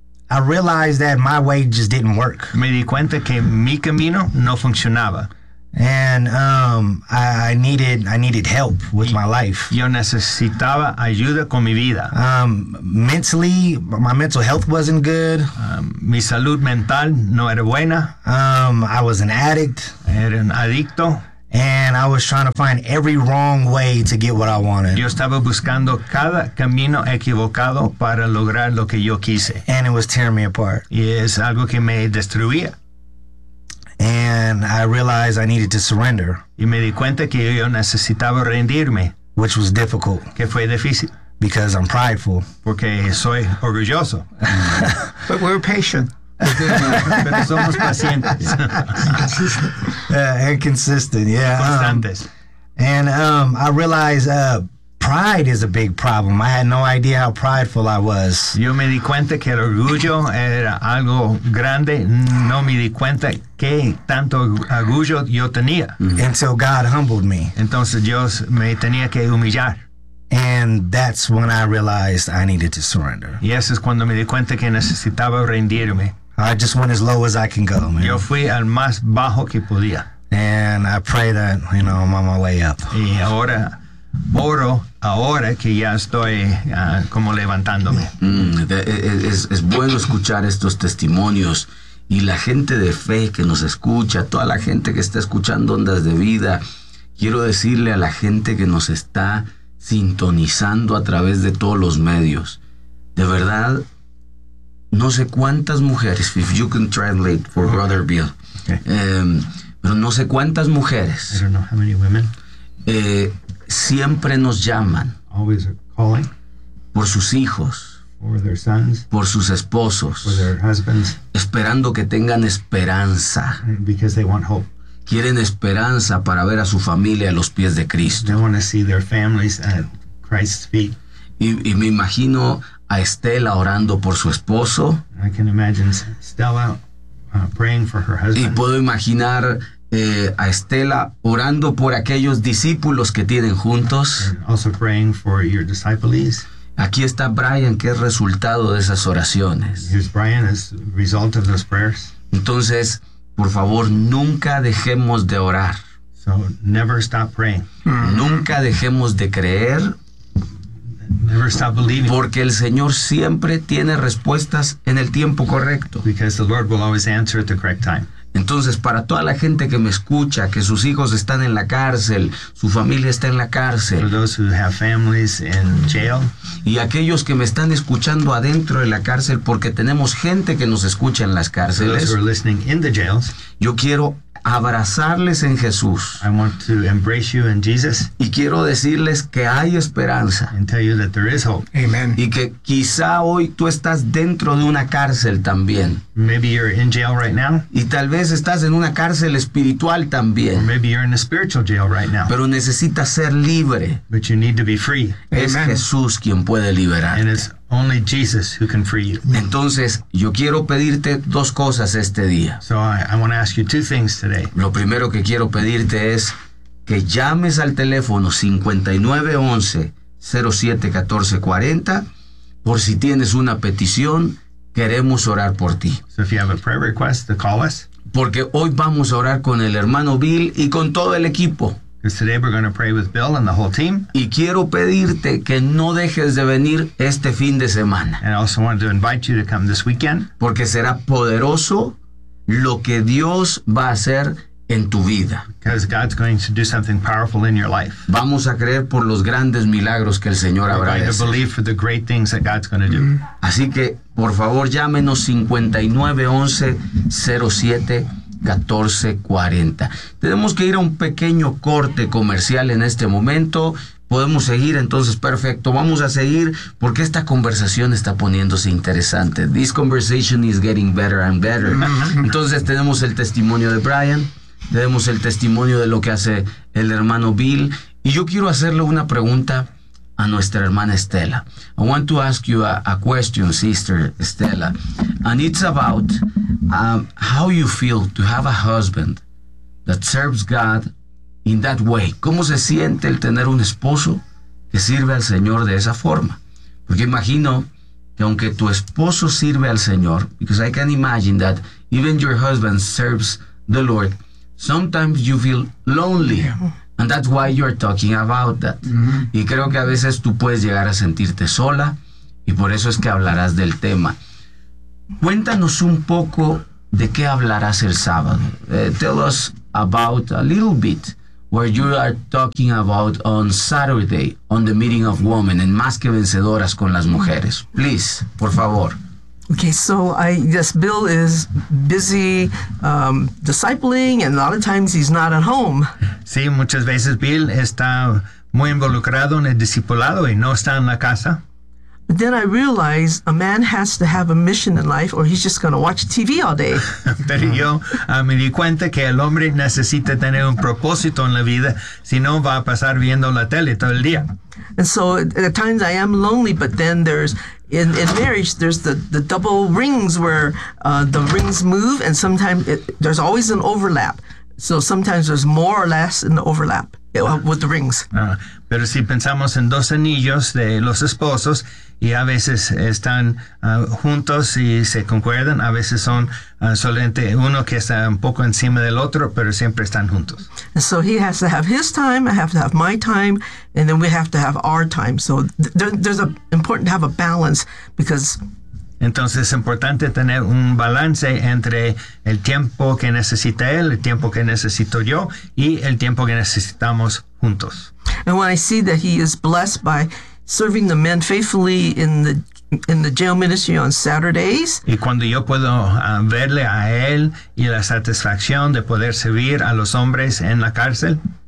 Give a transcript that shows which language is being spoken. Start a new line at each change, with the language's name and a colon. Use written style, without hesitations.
English: I realized that my way just didn't work.
Spanish: Me di cuenta que mi camino no funcionaba.
English: And I needed help with my life.
Spanish: Yo necesitaba ayuda con mi vida.
English: Mentally, my mental health wasn't good.
Spanish: Mi salud mental no era buena.
English: I was an addict.
Spanish: Era un adicto.
English: And I was trying to find every wrong way to get what I wanted.
Spanish: Yo estaba buscando cada camino equivocado para lograr lo que yo quise.
English: And it was tearing me apart.
Spanish: Y es algo que me destruía.
English: And I realized I needed to surrender.
Spanish: Y me di cuenta que yo necesitaba rendirme.
English: Which was difficult.
Spanish: Que fue difícil.
English: Because I'm prideful.
Spanish: Porque soy orgulloso.
English: But we're patient.
Spanish: Pero somos pacientes.
English: And consistent, yeah.
Spanish: Constantes.
English: I realized pride is a big problem. I had no idea how prideful I was.
Spanish: Yo me di cuenta que el orgullo era algo grande. No me di cuenta que tanto orgullo yo tenía.
English: Until God humbled me.
Spanish: Entonces Dios me tenía que humillar.
English: And that's when I realized I needed to surrender.
Spanish: Y eso es cuando me di cuenta que necesitaba rendirme.
English: I just went as low as I can go, man.
Spanish: Yo fui al más bajo que podía.
English: And I pray that, you know, I'm on my way up.
Spanish: Y ahora oro, ahora que ya estoy como levantándome. Es bueno escuchar estos testimonios. Y la gente de fe que nos escucha, toda la gente que está escuchando Ondas de Vida, quiero decirle a la gente que nos está sintonizando a través de todos los medios, de verdad, no sé cuántas mujeres,
English: if you can translate for Brother Bill, okay.
Spanish: Pero no sé cuántas mujeres,
English: I don't know how many women.
Spanish: Siempre nos llaman,
English: always calling,
Spanish: por sus hijos,
English: for their sons,
Spanish: por sus esposos,
English: for their husbands,
Spanish: esperando que tengan esperanza,
English: because they want hope.
Spanish: Quieren esperanza para ver a su familia a los pies de Cristo.
English: They want to see their families at Christ's feet.
Spanish: Y me imagino a Estela orando por su esposo.
English: I can imagine Stella praying for her husband.
Spanish: Y puedo imaginar a Estela orando por aquellos discípulos que tienen juntos.
English: And also praying for your disciples.
Spanish: Aquí está Brian, que es resultado de esas oraciones.
English: Here's Brian, as result of those prayers.
Spanish: Entonces, por favor, nunca dejemos de orar.
English: So, never stop praying.
Spanish: Nunca dejemos de creer.
English: Never stop believing.
Spanish: Porque el Señor siempre tiene respuestas en el tiempo correcto.
English: Because the Lord will always answer at the correct time.
Spanish: Entonces, para toda la gente que me escucha, que sus hijos están en la cárcel, su familia está en la cárcel.
English: For those who have families in jail.
Spanish: Y aquellos que me están escuchando adentro de la cárcel, porque tenemos gente que nos escucha en las cárceles.
English: For those who are listening in the jails.
Spanish: Yo quiero abrazarles en Jesús.
English: I want to embrace you in Jesus.
Spanish: Y quiero decirles que hay esperanza.
English: And tell you that there is hope. Amen.
Spanish: Y que quizá hoy tú estás dentro de una cárcel también.
English: Maybe you're in jail right now.
Spanish: Y tal vez estás en una cárcel espiritual también.
English: Or maybe you're in a spiritual jail right now.
Spanish: Pero necesitas ser libre.
English: But you need to be free.
Spanish: Es Amen. Jesús quien puede liberarte.
English: And it's only Jesus who can free you.
Spanish: Entonces, yo quiero pedirte dos cosas este día.
English: So I want to ask you two things today.
Spanish: Lo primero que quiero pedirte es que llames al teléfono 5911-071440 por si tienes una petición, queremos orar por ti.
English: So if you have a prayer request, to call us.
Spanish: Porque hoy vamos a orar con el hermano Bill y con todo el equipo.
English: Because today we're going to pray with Bill and the whole team.
Spanish: Y quiero pedirte que no dejes de venir este fin de semana.
English: And I also wanted to invite you to come this weekend.
Spanish: Porque será poderoso lo que Dios va a hacer en tu vida.
English: Because God's going to do something powerful in your life.
Spanish: Vamos a creer por los grandes milagros que el Señor habrá hecho.
English: We're going to believe for the great things that God's going to do.
Spanish: Así que, por favor, llámenos 5911-071440. Tenemos que ir a un pequeño corte comercial en este momento. Podemos seguir, entonces, perfecto. Vamos a seguir porque esta conversación está poniéndose interesante.
English: This conversation is getting better and better.
Spanish: Entonces, tenemos el testimonio de Brian, tenemos el testimonio de lo que hace el hermano Bill. Y yo quiero hacerle una pregunta a nuestra hermana Estela.
English: I want to ask you a question, Sister Estela. And it's about how you feel to have a husband that serves God in that way.
Spanish: ¿Cómo se siente el tener un esposo que sirve al Señor de esa forma? Porque imagino que aunque tu esposo sirve al Señor,
English: because I can imagine that even your husband serves the Lord, sometimes you feel lonely. And that's why you're talking about that. Mm-hmm.
Spanish: Y creo que a veces tú puedes llegar a sentirte sola, y por eso es que hablarás del tema. Cuéntanos un poco de qué hablarás el sábado.
English: Tell us about a little bit where you are talking about on Saturday on the meeting of women and Más que Vencedoras
Spanish: con las Mujeres.
English: Please,
Spanish: por favor.
English: Okay, so Bill is busy discipling, and a lot of times he's not at home.
Spanish: Sí, muchas veces Bill está muy involucrado en el discipulado y no está en la casa.
English: But then I realized a man has to have a mission in life or he's just going to watch TV all day.
Spanish: Pero yo me di cuenta que el hombre necesita tener un propósito en la vida, si no va a pasar viendo la tele todo el día.
English: And so at times I am lonely, but then there's in marriage, there's the double rings where the rings move, and sometimes there's always an overlap. So sometimes there's more or less in the overlap with the rings.
Spanish: Pero si pensamos en dos anillos de los esposos, y a veces están juntos y se concuerdan, a veces son solamente uno que está un poco encima del otro, pero siempre están juntos.
English: And so he has to have his time, I have to have my time, and then we have to have our time. So there's important to have a balance because...
Spanish: Entonces es importante tener un balance entre el tiempo que necesita él, el tiempo que necesito yo, y el tiempo que necesitamos juntos.
English: And when I see that he is blessed by serving the men faithfully in the jail ministry on Saturdays.
Spanish: Y cuando yo puedo verle a él y la satisfacción de poder servir a los hombres en la cárcel.